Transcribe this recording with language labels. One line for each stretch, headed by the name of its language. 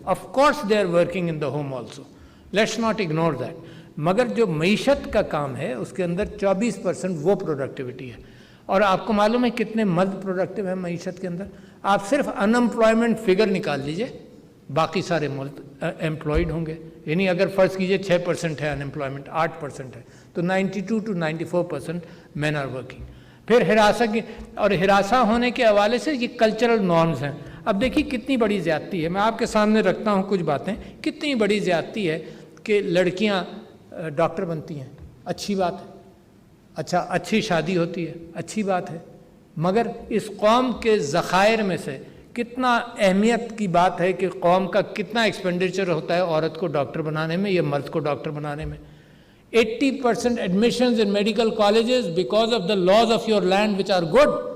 English: Of course they are working in the home also. Let's not ignore that.
Urdu: مگر جو معیشت کا کام ہے اس کے اندر 24% وہ پروڈکٹیوٹی ہے. اور آپ کو معلوم ہے کتنے مرد پروڈکٹیو ہیں معیشت کے اندر؟ آپ صرف ان امپلائمنٹ فگر نکال لیجئے, باقی سارے مرد امپلائڈ ہوں گے. یعنی اگر فرض کیجئے 6% ہے ان امپلائمنٹ, 8% ہے, تو
English: 92 to 94% men are working.
Urdu: پھر ہراساں ہونے کے حوالے سے یہ کلچرل نارمز ہیں. اب دیکھیے کتنی بڑی زیادتی ہے, میں آپ کے سامنے رکھتا ہوں کچھ باتیں. کتنی بڑی زیادتی ہے کہ لڑکیاں ڈاکٹر بنتی ہیں, اچھی بات ہے, اچھا اچھی شادی ہوتی ہے, اچھی بات ہے, مگر اس قوم کے ذخائر میں سے کتنا اہمیت کی بات ہے کہ قوم کا کتنا ایکسپینڈیچر ہوتا ہے عورت کو ڈاکٹر بنانے میں یا مرد کو ڈاکٹر بنانے میں.
English: 80% admissions in medical colleges because of the laws of your land which are good.